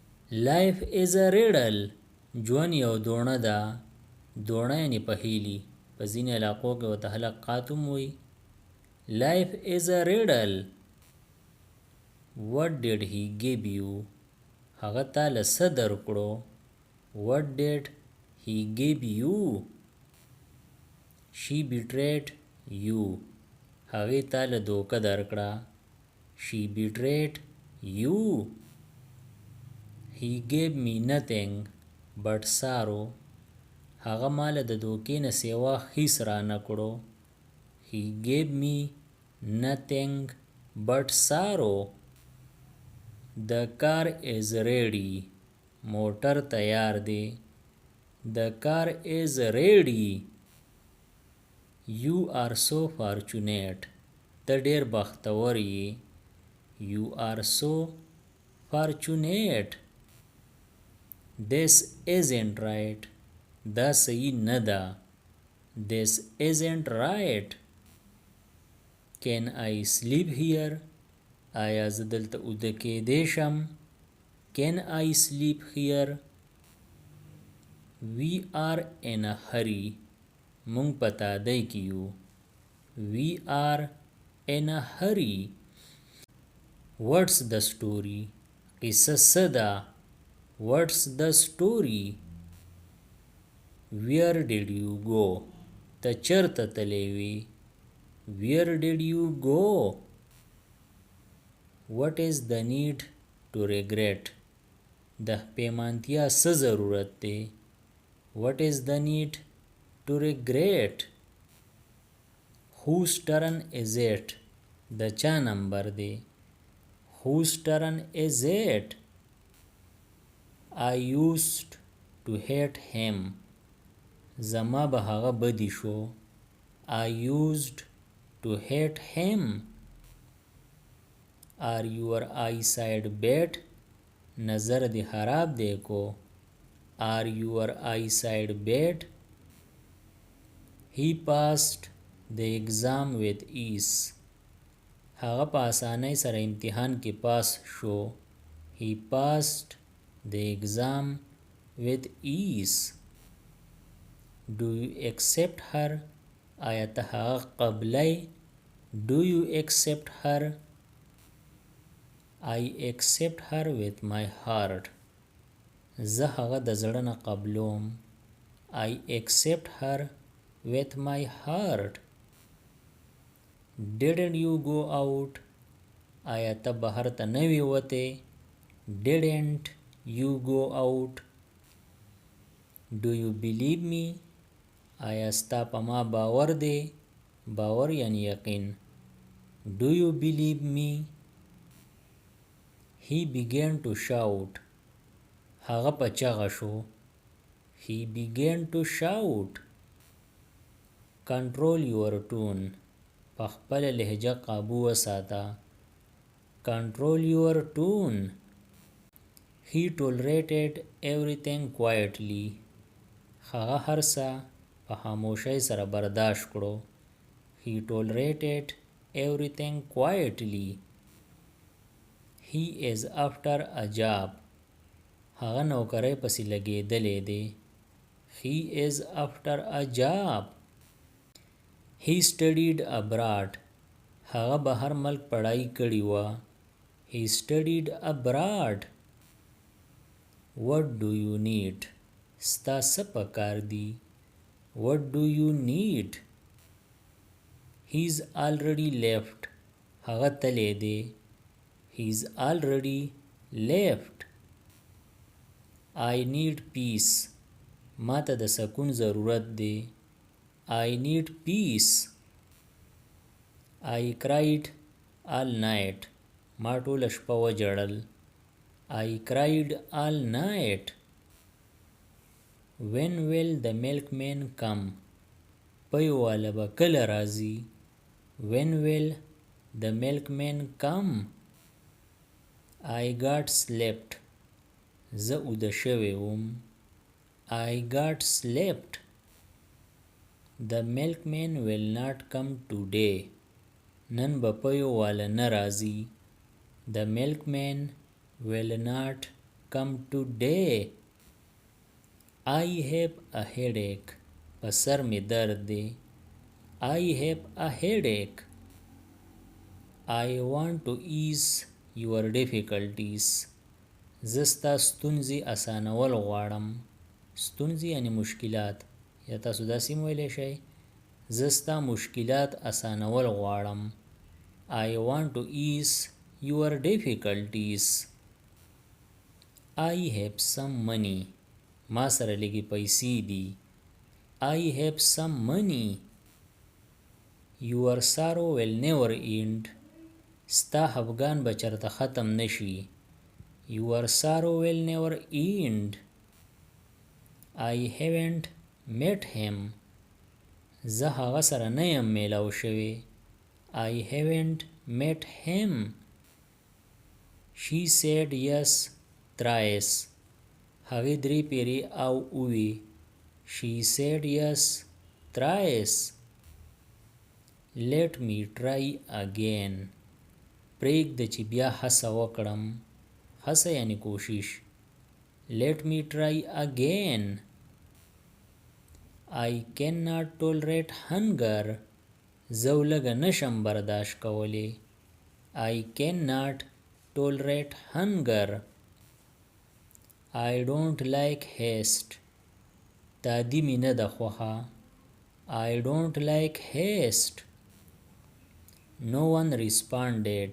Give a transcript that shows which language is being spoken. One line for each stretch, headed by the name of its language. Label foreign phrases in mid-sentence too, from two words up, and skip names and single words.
English: Life is a riddle.
Pashto: ژوند یو دوڼه ده. دوڼه یعنې پهیلي. په ځینې علاقو کې ورته حلقات هم وایي.
English: Life is a riddle. What did he give you?
Pashto: هغه تا له څه درکړو.
English: What did he give you? She betrayed you.
Pashto: هغې تا له دوکه درکړه.
English: She betrayed you. He gave me nothing but sorrow.
Pashto: هغه مال د دوکې نه سیوا هیڅ را نه کړو.
English: He gave me nothing but sorrow. The car is ready.
Pashto: موټر تیار دی.
English: The car is ready. You are so fortunate.
Pashto: ته ډېر بختور یې.
English: You are so fortunate. This isn't right.
Pashto: دا صحیح نه ده.
English: This isn't right. Can I sleep here?
Pashto: آیا زه دلته اوده کیدی شم؟
English: Can I sleep here? We are in a hurry.
Pashto: مونږ په تادۍ کې یو.
English: We are in a hurry. What's the story?
Pashto: قصه څه ده؟
English: What's the story? Where did you go?
Pashto: ته چېرته تللی وې؟
English: Where did you go? What is the need to regret?
Pashto: د پېمانتیا څه ضرورت دی؟
English: What is the need to regret? Whose turn is it?
Pashto: د چا نمبر دی؟
English: Whose turn is it? I used to hate him.
Pashto: زما به هغه بدی شو.
English: I used to hate him. Are your eyesight bad?
Pashto: نظر دی خراب دی کو.
English: Are your eyesight bad? He passed the exam with ease.
Pashto: هغه په آسانۍ سره امتحان کې پاس شو.
English: He passed the exam with ease. Do you accept her?
Pashto: آیا ته هغه قبلی؟
English: Do you accept her? I accept her with my heart.
Pashto: زه هغه د زړه نه قبلوم.
English: I accept her with my heart. Didn't you go out?
Pashto: آیا ته بهر ته نه وې وتې؟
English: Didn't you go out? Do you believe me?
Pashto: آیا ستا په ما باور دی؟ باور یعنی یقین.
English: Do you believe me? He began to shout.
Pashto: هغه په چغه شو.
English: He began to shout. Control your tone.
Pashto: په خپله لهجه قابو وساته.
English: Control your tone. He tolerated everything quietly.
Pashto: هغه هر څه په خاموشۍ سره برداشت کړو.
English: He tolerated everything quietly. He is after a job.
Pashto: هغه نوکری پسې لګېدلی دی.
English: He is after a job. He studied abroad.
Pashto: هغه بهر ملک پړهی کړې وه.
English: He studied abroad. What do you need?
Pashto: ستا څه پکار دي؟
English: What do you need? He's already left.
Pashto: هغه تللی دی.
English: He's already left. I need peace.
Pashto: ما ته د سکون ضرورت دی.
English: I need peace. I cried all night.
Pashto: ما ټوله شپه وژړل.
English: I cried all night. When will the milkman come?
Pashto: پی واله به کله راځي؟
English: When will the milkman come? I got slept.
Pashto: زه اوده شوی وم.
English: I got slept. The milkman will not come today.
Pashto: نن به پیو واله نه راځي.
English: The milkman will not come today. I have a headache.
Pashto: په سر می درد دی.
English: I have a headache. I want to ease your difficulties.
Pashto: زستا ستونزې اسانول غواړم. ستونزې یعنی مشکلات. یا تاسو داسې ویلی شئ زستا مشکلات اسانول غواړم.
English: I want to ease your difficulties. I have some money.
Pashto: ما سره لږې پیسې دي.
English: I have some money. Your sorrow will never end.
Pashto: ستا خفګان به چېرته ختم نشي.
English: Your sorrow will never end. I haven't met him.
Pashto: زه هغه سره نه یم میلاو شوی.
English: I haven't met him. She said yes thrice.
Pashto: هغې 3 پیرې او اووی.
English: She said yes thrice. Let me try again.
Pashto: پرېږده چې بیا هڅه وکړم. هڅه یعنی کوشش.
English: Let me try again. I cannot tolerate hunger.
Pashto: زه لږه نشم برداشت کولی.
English: I cannot tolerate hunger. I don't like haste.
Pashto: تادی می نه ده خوښه.
English: I don't like haste. No one responded.